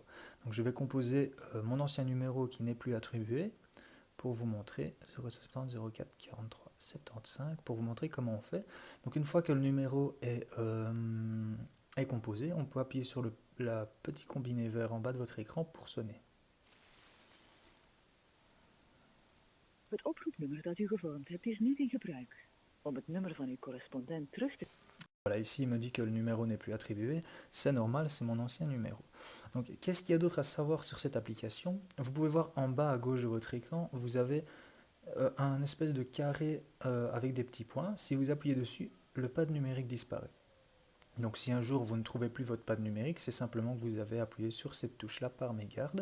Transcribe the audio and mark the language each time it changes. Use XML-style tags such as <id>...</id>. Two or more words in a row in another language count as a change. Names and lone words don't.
<fr>Donc je vais composer mon ancien numéro qui n'est plus attribué pour vous montrer 070 04 43 75 pour vous montrer comment on fait. Donc une fois que le numéro est composé, on peut appuyer sur le petit combiné vert en bas de votre écran pour sonner.</fr> <nl>Het oproepnummer dat u gevormd hebt is niet in gebruik. Om het nummer van uw correspondent terug te...</nl> <fr>Voilà, ici il me dit que le numéro n'est plus attribué, c'est normal, c'est mon ancien numéro. Donc qu'est-ce qu'il y a d'autre à savoir sur cette application? Vous pouvez voir en bas à gauche de votre écran, vous avez un espèce de carré avec des petits points. Si vous appuyez dessus, le pad numérique disparaît. Donc si un jour vous ne trouvez plus votre pad numérique, c'est simplement que vous avez appuyé sur cette touche-là par mégarde.</fr>